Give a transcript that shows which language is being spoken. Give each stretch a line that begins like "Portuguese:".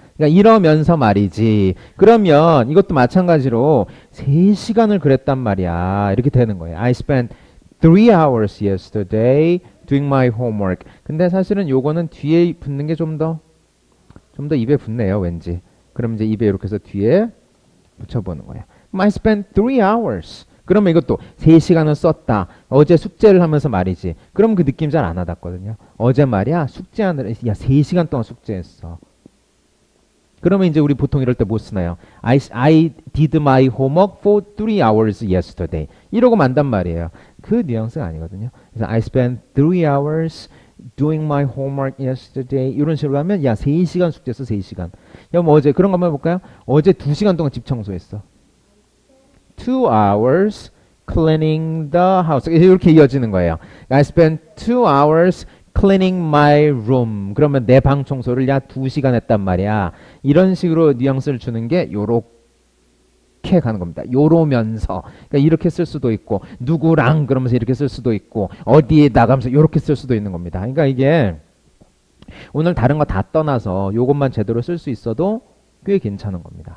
Korean: 그러니까 이러면서 말이지. 그러면 이것도 마찬가지로 3시간을 그랬단 말이야. 이렇게 되는 거예요.
English: I spent 3 hours yesterday doing my homework.
Korean: 근데 사실은 요거는 뒤에 붙는 게 좀 더 입에 붙네요, 왠지. 그럼 이제 입에 이렇게 해서 뒤에 붙여보는 거예요.
English: I spent 3 hours.
Korean: 그러면 이것도 3시간을 썼다. 어제 숙제를 하면서 말이지. 그럼 그 느낌 잘 안 와닿거든요. 어제 말이야, 숙제하느라, 야, 3시간 동안 숙제했어. 그러면 이제 우리 보통 이럴 때 뭐 쓰나요?
English: I did my homework for 3 hours yesterday.
Korean: 이러고 만단 말이에요. 그 뉘앙스가 아니거든요. 그래서
English: I spent 3 hours doing my homework yesterday.
Korean: 이런 식으로 하면 야 3시간 숙제했어. 3시간. 야 뭐 어제 그런 거 한번 해볼까요? 어제 2시간 동안 집 청소했어.
English: 2 hours cleaning the house.
Korean: 이렇게 이어지는 거예요.
English: I spent 2 hours cleaning my room.
Korean: 그러면 내 방 청소를 야 2시간 했단 말이야. 이런 식으로 뉘앙스를 주는 게 요렇게 가는 겁니다. 요러면서. 그러니까 이렇게 쓸 수도 있고 누구랑 그러면서 이렇게 쓸 수도 있고 어디에 나가면서 요렇게 쓸 수도 있는 겁니다. 그러니까 이게 오늘 다른 거 다 떠나서 요것만 제대로 쓸 수 있어도 꽤 괜찮은 겁니다.